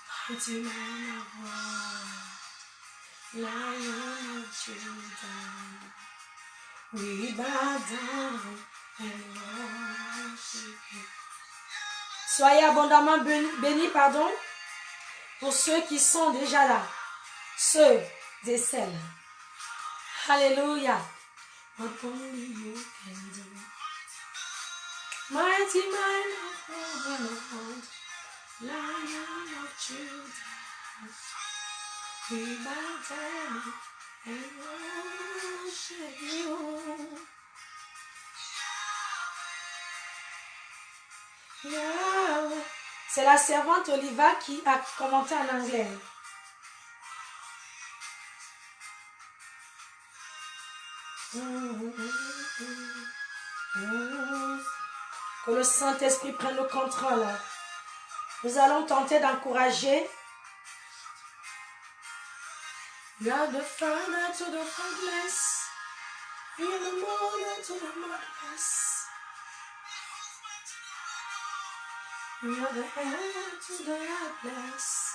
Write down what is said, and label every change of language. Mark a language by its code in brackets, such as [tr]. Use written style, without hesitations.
[en] Mighty man of war, Lion of Judah, we bow down and worship you. [fr] Soyez abondamment bénis, pardon, pour ceux qui sont déjà là, ceux et celles. [en] Alléluia. What only you can do. Mighty man of war, Lion of Judah, we bow down and worship you. Yahweh. [fr] C'est la servante Oliva qui a commenté en anglais. Que le Saint-Esprit prenne le contrôle. Nous allons tenter d'encourager. [en] You are the father to the fatherless. You are the mother to the motherless. You are the head to the helpless.